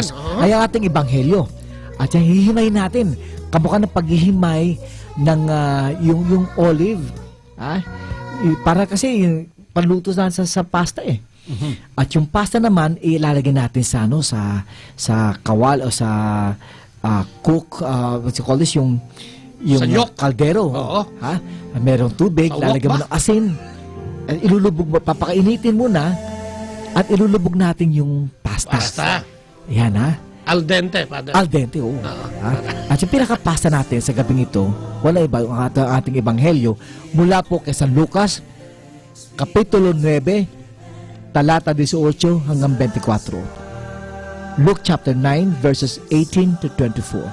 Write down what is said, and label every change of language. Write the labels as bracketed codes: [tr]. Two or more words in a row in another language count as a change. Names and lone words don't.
[tl] course, ay ang ating ebanghelyo. At yung hihimayin natin, kamukha ng paghihimay ng yung olive. Para kasi yung panluto na sa pasta eh. At yung pasta naman ilalagay natin sa kawal o sa cook, [en] what you call this, [tl] yung kaldero. Oo. Merong tubig, lalagyan mo ng asin. Ilulubog mo, papakainitin muna at ilulubog natin yung pasta. Yan [it] Al dente, Father. Al dente, [tl] oo. At yung pinakapasta natin sa gabing ito, wala iba yung ating ebanghelyo mula po kay San Lucas, Kapitulo 9, talata 18 hanggang 24. [en] Luke chapter 9, verses 18 to 24.